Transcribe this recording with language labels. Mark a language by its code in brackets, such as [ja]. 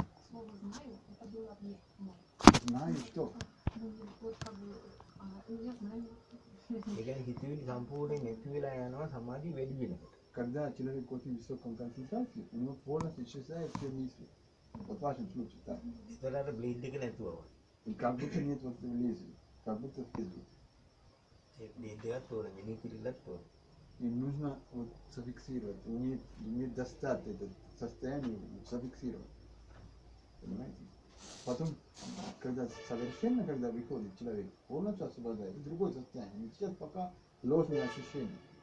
[ru] Слово знаю, это был объект. Знаю что? Вот как бы, я знаю. [si] ඒ කියන්නේ හිතවිලි සම්පූර්ණයෙන් නැති වෙලා යනවා සමාධිය වැඩි වෙනකොට. [ru] Когда человек очень высокой концентрации, у него полностью исчезают все мысли. Вот в вашем случае, так. [si] ඒතර අර බ්ලේඩ් එක නැතුව. [ru] И как будто нет вот лезвия, как будто в лезвие. [si] ඒ බ්ලේඩ් එකත් තෝරන මෙනෙහි කිරිල්ලත් තෝරන. [ru] И нужно вот зафиксировать, уметь достать это состояние, зафиксировать. Понимаете? Потом, когда совершенно, когда выходит человек, полностью освобождает, и другое состояние. Но сейчас пока ложные ощущения.